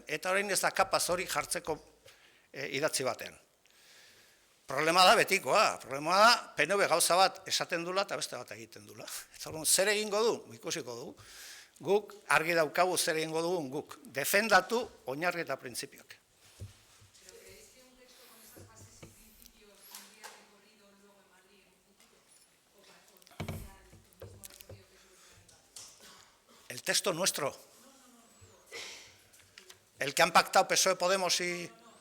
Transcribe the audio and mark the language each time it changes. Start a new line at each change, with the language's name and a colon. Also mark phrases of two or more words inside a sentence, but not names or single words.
Basque: Eta orain ez da kapaz hori jartzeko idatzi batean. Problema da betikoa. Problema da PNV gauza bat esaten dula eta beste bat egiten dula. Eta zer egingo du? Ikusiko dugu. Guk argi daukagu zer egingo dugun guk. Defendatu oinarri eta printzipioak.
Spanish: El texto nuestro, el que han pactado PSOE, Podemos y...